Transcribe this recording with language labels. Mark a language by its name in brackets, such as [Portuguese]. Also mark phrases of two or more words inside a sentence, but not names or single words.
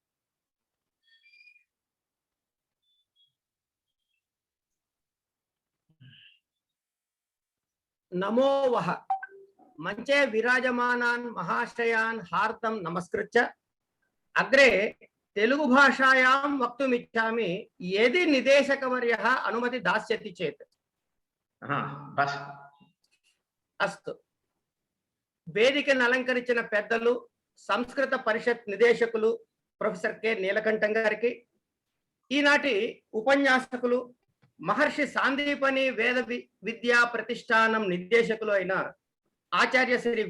[Sanskrit] नमो वः मंचे विराजमानान् महाशयान् हार्दं नमस्कृत्य अग्रे तेलुगु भाषायां वक्तुमिच्छामि यदि निदेशकवर्यः अनुमति दास्यति चेत्। अस्तु। [Telugu] వేదికను అలంకరించిన పెద్దలు సంస్కృత పరిషత్ నిదేశకులు ప్రొఫెసర్ కె నీలకంఠం గారికి, ఈనాటి ఉపన్యాసకులు మహర్షి సాందీపని వేద విద్యా ప్రతిష్టానం నిర్దేశకులు అయిన ఆచార్య శ్రీ